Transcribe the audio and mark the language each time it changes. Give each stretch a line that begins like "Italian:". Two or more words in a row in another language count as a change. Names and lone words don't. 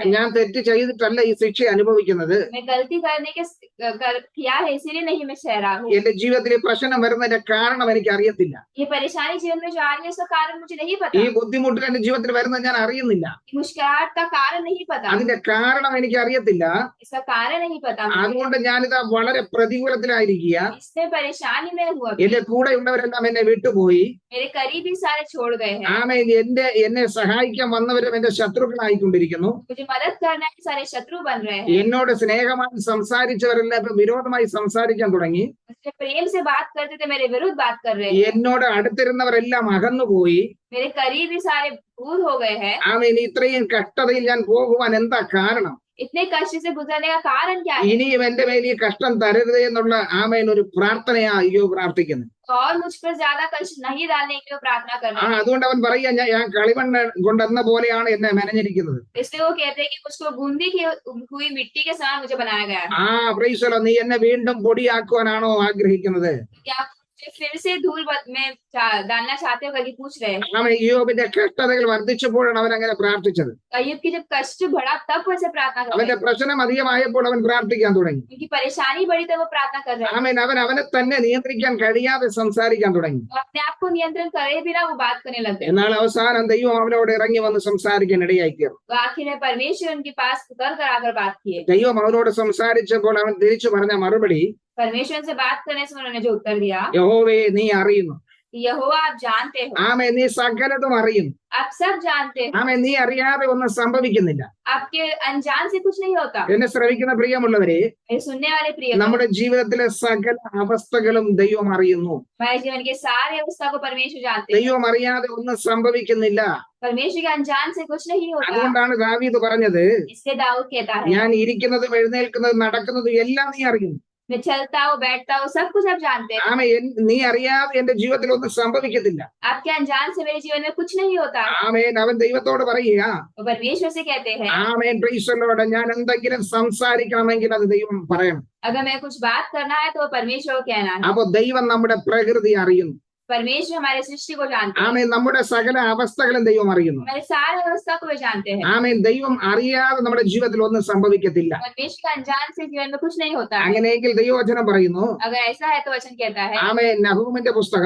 Malayalam: ഞാൻ തെറ്റ് ചെയ്തിട്ടല്ല ഈ ശിക്ഷ അനുഭവിക്കുന്നത്,
Hindi: मैं गलती करने के किया है इसीलिए नहीं मैं सह रहा हूँ।
Malayalam: എന്റെ ജീവിതത്തിൽ ഈ പ്രശ്നം വരുന്നതിന്റെ കാരണം എനിക്ക് അറിയത്തില്ല,
Hindi: ये परेशानी जीवन में जो आ रही है उसका कारण मुझे नहीं
Malayalam: ഈ
Hindi: पता,
Malayalam: ബുദ്ധിമുട്ട് എന്റെ ജീവിതത്തിൽ വരുന്നത് ഞാൻ അറിയുന്നില്ല,
Hindi: मुश्किलात का कारण नहीं पता,
Malayalam: അതിന്റെ കാരണം എനിക്ക് അറിയത്തില്ല.
Hindi: इसका कारण नहीं पता मुझे।
Malayalam: അതുകൊണ്ട് ഞാനിതാ വളരെ പ്രതികൂലത്തിലായിരിക്കുക,
Hindi: इससे परेशानी में हुआ,
Malayalam: എന്റെ കൂടെയുള്ളവരെല്ലാം എന്നെ വിട്ടുപോയി,
Hindi: मेरे करीबी सारे छोड़ गए हैं,
Malayalam: ആമേൻ, എന്നെ സഹായിക്കാൻ വന്നവരും എന്റെ ശത്രുക്കളായിക്കൊണ്ടിരിക്കുന്നു,
Hindi: मुझे मदद करना है सारे शत्रु बन रहे हैं,
Malayalam: എന്നോട് സ്നേഹമായി സംസാരിച്ചവരെല്ലാം ഇപ്പൊ വിരോധമായി സംസാരിക്കാൻ തുടങ്ങി,
Hindi: मुझसे प्रेम से बात करते थे मेरे विरुद्ध बात कर रहे हैं,
Malayalam: എന്നോട് അടുത്തിരുന്നവരെല്ലാം അകന്നുപോയി.
Hindi: मेरे करीबी सारे दूर हो गए हैं।
Malayalam: ആമേൻ, ഇത്രയും കഷ്ടതയിൽ ഞാൻ പോകുവാൻ എന്താ കാരണം?
Hindi: इतने कष्ट से गुजरने का कारण क्या है?
Malayalam: ഇനിയും എന്റെ മേൽ ഈ കഷ്ടം തരരുതേ എന്നുള്ള ആമേൻ ഒരു പ്രാർത്ഥനയാ അയ്യോ പ്രാർത്ഥിക്കുന്നത്.
Hindi: और मुझ पर ज्यादा कष्ट नहीं डालने के लिए प्रार्थना कर रहे हैं।
Malayalam: അതുകൊണ്ട് അവൻ പറയാ, ഞാൻ കളിമണ്ണ് കൊണ്ടെന്ന പോലെയാണ് എന്നെ മെനഞ്ഞിരിക്കുന്നത്.
Hindi: इसलिए वो कहते हैं कि मुझको बूंदी की हुई मिट्टी के समान मुझे बनाया गया है।
English: praise the Lord,
Malayalam: നീ എന്നെ വീണ്ടും പൊടിയാക്കുവാനാണോ ആഗ്രഹിക്കുന്നത്?
Hindi: क्या आप मुझे फिर से धूल में डालना चाहते हो करके पूछ रहे हैं।
Malayalam: ആമേൻ, ഇയ്യോബിന്റെ കഷ്ടതകൾ വർദ്ധിച്ചപ്പോഴാണ് അവൻ അങ്ങനെ പ്രാർത്ഥിച്ചത്.
Hindi: अय्यूब की जब कष्ट बढ़ा तब वो ऐसे प्रार्थना कर रहे
Malayalam: അവന്റെ
Hindi: हैं,
Malayalam: പ്രശ്നം അധികമായപ്പോൾ അവൻ പ്രാർത്ഥിക്കാൻ തുടങ്ങി.
Hindi: उनकी परेशानी बढ़ी तब वो प्रार्थना कर रहे हैं।
Malayalam: ആമേൻ, അവനെ തന്നെ നിയന്ത്രിക്കാൻ കഴിയാതെ സംസാരിക്കാൻ തുടങ്ങി.
Hindi: वो अपने आप को नियंत्रण करे बिना वो बात करने लग गए।
Malayalam: എന്നാൽ അവസാനം ദൈവം അവനോട് ഇറങ്ങി വന്ന് സംസാരിക്കാൻ ഇടയായി തീർന്നു.
Hindi: वो आखिर में परमेश्वर उनके पास उतर कर आकर बात किए।
Malayalam: ദൈവം അവനോട് സംസാരിച്ചപ്പോൾ അവൻ തിരിച്ചു പറഞ്ഞ മറുപടി,
Hindi: परमेश्वर से बात करने से उन्होंने जो उत्तर दिया,
Malayalam: യഹോവേ നീ അറിയുന്നു,
Hindi: यहोवा आप जानते हो,
Malayalam: ആമേൻ, നീ സകലതും അറിയുന്നു,
Hindi: आप सब जानते हो,
Malayalam: ആമേൻ, നീ അറിയാതെ ഒന്നും സംഭവിക്കുന്നില്ല.
Hindi: आपके अनजान से कुछ नहीं होता।
Malayalam: എന്നെ ശ്രവിക്കുന്ന പ്രിയമുള്ളവരെ,
Hindi: मेरे सुनने वाले प्रिय,
Malayalam: നമ്മുടെ ജീവിതത്തിലെ സകല അവസ്ഥകളും ദൈവം അറിയുന്നു.
Hindi: हमारे जीवन के सारे अवस्था को परमेश्वर जानते हैं।
Malayalam: ദൈവം അറിയാതെ ഒന്നും സംഭവിക്കുന്നില്ല.
Hindi: परमेश्वर के अनजान से कुछ नहीं होता।
Malayalam: അതുകൊണ്ടാണ് ദാവീദ് പറഞ്ഞത്,
Hindi: इससे दाऊद कहता है,
Malayalam: ഞാൻ ഇരിക്കുന്നതും എഴുന്നേൽക്കുന്നതും നടക്കുന്നതും എല്ലാം നീ അറിയുന്നു.
Hindi: मैं चलता हूँ, बैठता हूँ, सब कुछ आप जानते हैं।
Malayalam: നീ അറിയാതെ എന്റെ ജീവിതത്തിൽ ഒന്നും സംഭവിക്കത്തില്ല.
Hindi: आपके अनजान से मेरे जीवन में कुछ नहीं होता है।
Malayalam: അവൻ ദൈവത്തോട് പറയുക,
Hindi: वो परमेश्वर से कहते हैं,
English: praise the Lord,
Malayalam: ഞാൻ എന്തെങ്കിലും സംസാരിക്കണമെങ്കിൽ അത് ദൈവം പറയണം.
Hindi: अगर मैं कुछ बात करना है तो वो परमेश्वर को कहना है।
Malayalam: അപ്പൊ ദൈവം നമ്മുടെ പ്രകൃതി അറിയുന്നു.
Hindi: परमेश्वर हमारे सृष्टि को जानते हैं।
Malayalam: നമ്മുടെ സകല അവസ്ഥകളും ദൈവം അറിയുന്നു.
Hindi: हमारे सारे अवस्था को वे जानते हैं।
Malayalam: ദൈവം അറിയാതെ നമ്മുടെ ജീവിതത്തിൽ ഒന്നും സംഭവിക്കത്തില്ല.
Hindi: परमेश्वर का अनजान से जीवन में कुछ नहीं होता है।
Malayalam: അങ്ങനെയെങ്കിൽ ദൈവവചനം പറയുന്നു,
Hindi: अगर ऐसा है तो वचन कहता है,
Malayalam: നഹൂമിന്റെ പുസ്തകം,